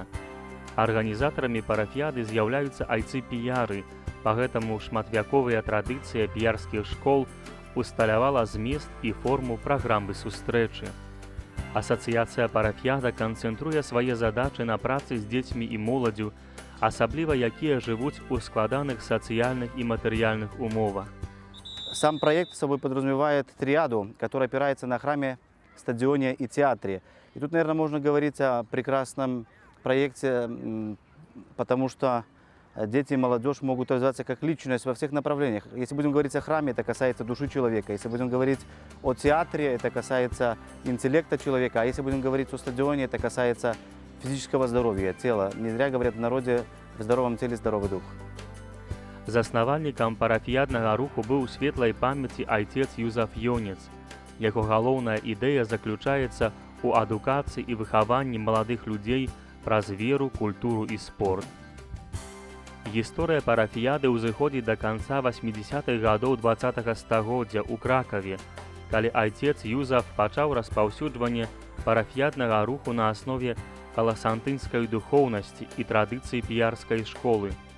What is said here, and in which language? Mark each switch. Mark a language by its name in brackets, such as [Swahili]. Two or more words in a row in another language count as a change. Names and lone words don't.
[Belarusian] Арганізатарамі парафіяды з'яўляюцца айцы-піяры, пагэтаму шматвяковая традыцыя піярскіх школ усталявала змест і форму праграмы сустрэчы. Асацыяцыя парафіяда канцэнтруе свае задачы на працы з дзецьмі і моладзю, асабліва якія жывуць у складаных сацыяльных и матэрыяльных умовах. [Russian] Сам проект собой подразумевает триаду, которая опирается на храме, стадионе и театре. И тут, наверное, можно говорить о прекрасном проекте, потому что дети и молодежь могут развиваться как личность во всех направлениях. Если будем говорить о храме, это касается души человека. Если будем говорить о театре, это касается интеллекта человека. А если будем говорить о стадионе, это касается физического здоровья, тела. Не зря говорят в народе: в здоровом теле здоровый дух. [Belarusian] Заснавальнікам парафіяднага руху быў светлай памяці айцец Юзаф Йонец. Яго галоўная ідэя заключаецца ў адукацыі і выхаванні маладых людзей праз веру, культуру і спорт. Гісторыя парафіяды ўзыходзіць да канца 80-х гадоў 20-го стагоддзя ў Кракаве, калі айцец Юзаф пачаў распаўсюджванне парафіяднага руху на аснове каласантынскай духоўнасці і традыцыі піярскай школы.